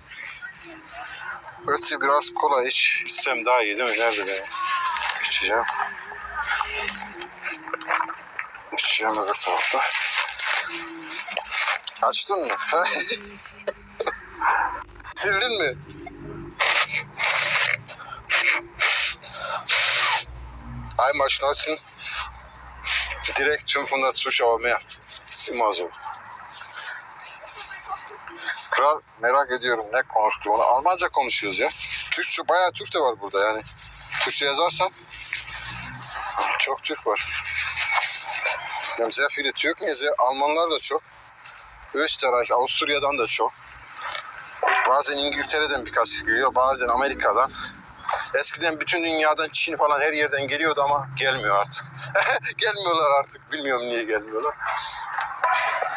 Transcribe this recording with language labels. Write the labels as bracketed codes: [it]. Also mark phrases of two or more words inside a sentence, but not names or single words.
[tr] Örtü biraz kola içsem daha iyi değil mi? Nerede ben? İçeceğim. İçeceğim öbür tarafta. Açtın mı? Sildin mi? [de] Einmal schneuzen, direkt 500 Zuschauer mehr. Ist immer so. [tr] Kral, merak ediyorum ne konuştuğunu. Almanca konuşuyoruz ya. Türkçe, bayağı Türk de var burada yani. Türkçe yazarsan çok Türk var. [de] Yani sehr viele Türken, [tr] Almanlar da çok. Österreich, Avusturya'dan da çok. Bazen İngiltere'den birkaç geliyor, bazen Amerika'dan. Eskiden bütün dünyadan, Çin falan her yerden geliyordu ama gelmiyor artık. Gelmiyorlar artık. Bilmiyorum niye gelmiyorlar.